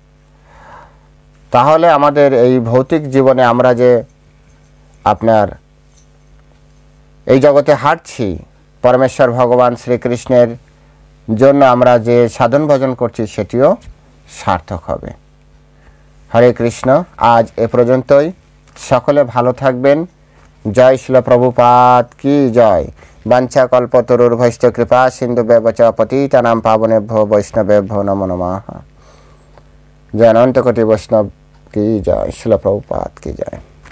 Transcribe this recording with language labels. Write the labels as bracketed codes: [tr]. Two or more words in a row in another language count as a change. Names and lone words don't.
[bn] তাহলে আমাদের এই ভৌতিক জীবনে আমরা যে আপনার এই জগতে হাঁটছি, পরমেশ্বর ভগবান শ্রীকৃষ্ণের জন্য আমরা যে সাধন ভজন করছি সেটিও সার্থক হবে। হরে কৃষ্ণ। আজ এ পর্যন্তই। সকলে ভালো থাকবেন। জয় শিল প্রভুপাদ কি জয়। [sa] বাঞ্ছা কল্পতরুর্ভৈশ্চ কৃপা সিন্ধুভ্যেব চ পতিতানাং পাবনেভ্যো বৈষ্ণবেভ্যো নমো নমঃ। [bn] জয় অনন্ত কোটি বৈষ্ণব কি জয়। শিল প্রভুপাদ কি জয়।